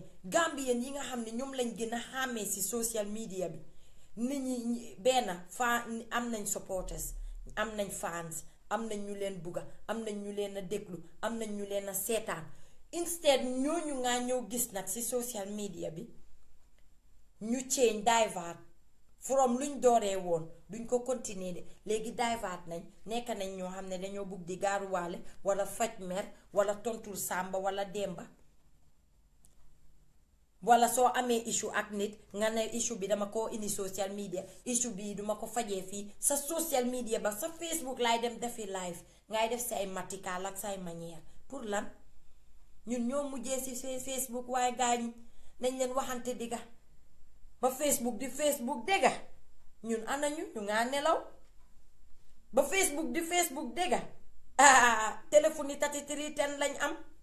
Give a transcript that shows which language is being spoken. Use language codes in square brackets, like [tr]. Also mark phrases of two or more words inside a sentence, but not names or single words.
[wo] Gambien yi nga xam ne ñoom lañ gën a xàmmee si [en] social media [wo] bi nit ñi benn am nañ supporters am nañ fans am nañ ñu leen bugga am nañ ñu leen a déglu am nañ ñu leen a seetaan instead ñooñu ngaa ñëw gis nag si [en] social media [wo] bi ñu [en] change divert [wo] from luñ dooree woon duñ ko continuer de léegi divert nañ nekk nañ ñoo xam ne dañoo bugg di gaaruwaale wala faj mer wala tontul Samba wala Demba wala soo amee issue ak nit nga ne issue bi dama ko indi [en] social media [wo] issue bi duma ko fajee fii sa [en] social media [wo] ba sa Facebook laay dem defi live ngay def say matikaal ak say [fr] manière pour [wo] lan ñun ñoo mujjee si Facebook waaye gaañ nañ leen waxante digga ba Facebook di Facebook dégga ñun anañu ñu ngaa nelaw ba Facebook di Facebook dégga téléphone yi 3310 lañ am